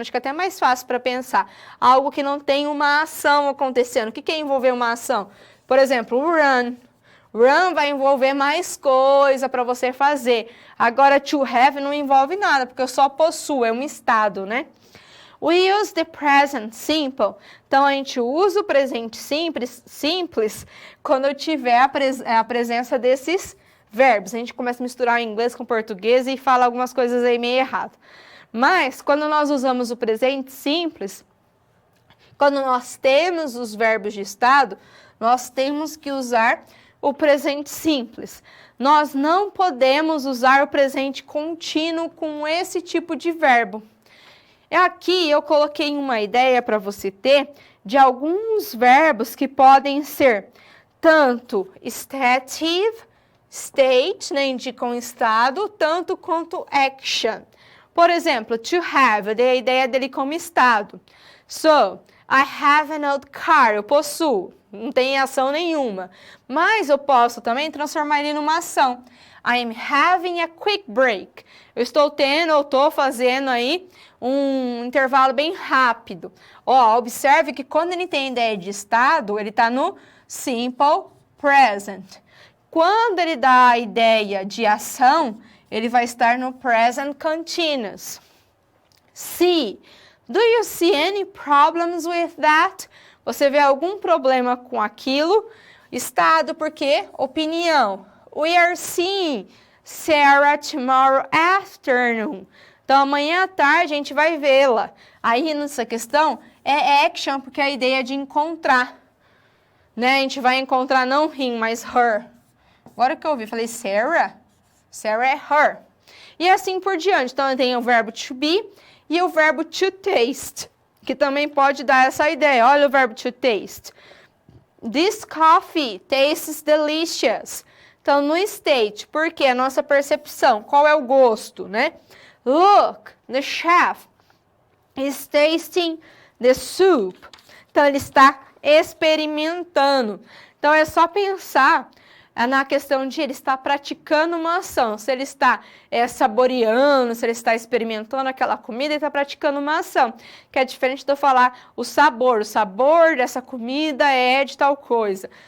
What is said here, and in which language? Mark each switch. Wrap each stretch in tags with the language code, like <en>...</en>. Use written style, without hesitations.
<pt>Acho que é até mais fácil para pensar. Algo que não tem uma ação acontecendo. O que é envolver uma ação? Por exemplo, run. Run vai envolver mais coisa para você fazer. Agora, to have não envolve nada, porque eu só possuo, é um estado, né?</pt> <en>We use the present simple.</en> <pt>Então, a gente usa o presente simples quando tiver a presença desses verbos. A gente começa a misturar o inglês com o português e fala algumas coisas aí meio errado. Mas, quando nós usamos o presente simples, quando nós temos os verbos de estado, nós temos que usar o presente simples. Nós não podemos usar o presente contínuo com esse tipo de verbo. Aqui eu coloquei uma ideia para você ter de alguns verbos que podem ser tanto stative, state, né, indicam estado, tanto quanto action. Por exemplo, to have, eu dei a ideia dele como estado.</pt> <en>So, I have an old car,</en> <pt>eu possuo, não tem ação nenhuma. Mas eu posso também transformar ele numa ação.</pt> <en>I am having a quick break.</en> <pt>Eu estou fazendo aí um intervalo bem rápido. Observe que quando ele tem ideia de estado, ele está no simple present. Quando ele dá a ideia de ação, ele vai estar no present continuous.</pt> <en>See. Do you see any problems with that?</en> <pt>Você vê algum problema com aquilo? Estado, por quê? Opinião.</pt> <en>We are seeing Sarah tomorrow afternoon.</en> <pt>Então, amanhã à tarde a gente vai vê-la. Aí, nessa questão, é action, porque a ideia é de encontrar. Né? A gente vai encontrar não him, mas her. Agora que eu ouvi, falei Sarah? Sarah é her. E assim por diante. Então, tem o verbo to be e o verbo to taste, que também pode dar essa ideia. Olha o verbo to taste.</pt> <en>This coffee tastes delicious.</en> <pt>Então, no state, porque a nossa percepção, qual é o gosto, né?</pt> <en>Look, the chef is tasting the soup.</en> <pt>Então, ele está experimentando. Então, é só pensar na questão de ele estar praticando uma ação. Se ele está saboreando, se ele está experimentando aquela comida, ele está praticando uma ação. Que é diferente de eu falar o sabor. O sabor dessa comida é de tal coisa.</pt>